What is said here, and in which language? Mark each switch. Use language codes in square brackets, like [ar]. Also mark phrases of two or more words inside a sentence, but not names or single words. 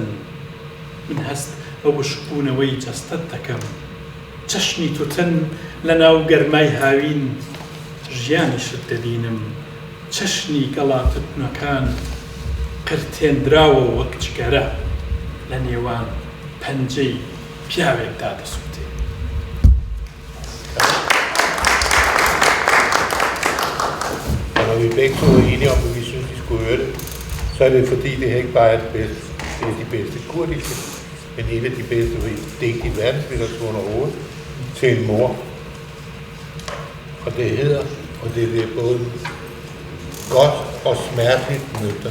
[ckb] من هەست بە وشکبوونەوەی جەستەت دەکەم، چەشنی توتن لە ناو گەرمای هاوین ژیانیشت دەبینم. چەشنی گەڵاتوتنەکان قرتێنراوە وەک جگەرە لە نێوان پەنجەی پیاوێکدا دەسووتێ. [da] når vi begge to er enige om, at vi synes, de skulle høre det, så er det fordi, det ikke bare er det bedste, det er de bedste kurdiske, men et af de bedste digte i verdenslitteratur overhovedet til en mor. Og det hedder, og det er både godt og smerteligt nøgter.